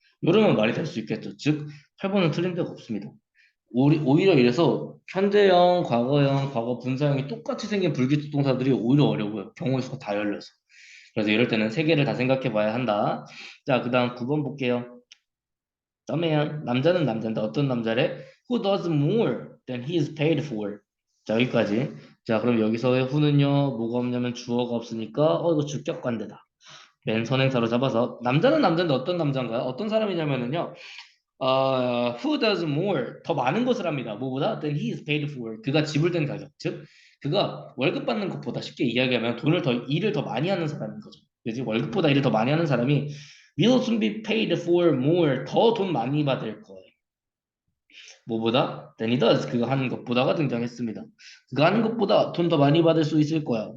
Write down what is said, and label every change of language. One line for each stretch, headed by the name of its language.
Korean: 이러면 말이 될 수 있겠죠. 즉, 8번은 틀린 데가 없습니다. 오히려 이래서 현재형, 과거형, 과거 분사형이 똑같이 생긴 불규칙 동사들이 오히려 어려워요. 경우의 수가 다 열려서. 그래서 이럴 때는 세 개를 다 생각해 봐야 한다. 자, 그 다음 9번 볼게요. 점에요. 남자는 남자인데 어떤 남자래?
English: Who does more than he is paid for?
Korean: 자, 여기까지. 자, 그럼 여기서의 who는요, 뭐가 없냐면 주어가 없으니까, 이거 주격관대다. 맨 선행사로 잡아서, 남자는 남자인데 어떤 남자인가요? 어떤 사람이냐면은요,
English: who does more?
Korean: 더 많은 것을 합니다. 뭐보다?
English: Than he is paid for.
Korean: 그가 지불된 가격. 즉, 그가 월급 받는 것보다 쉽게 이야기하면 일을 더 많이 하는 사람인 거죠. 그지? 월급보다 일을 더 많이 하는 사람이
English: will soon be paid for more.
Korean: 더 돈 많이 받을 거예요. 뭐보다?
English: Than he does.
Korean: 그가 하는 것보다가 등장했습니다. 그가 하는 것보다 돈 더 많이 받을 수 있을 거야.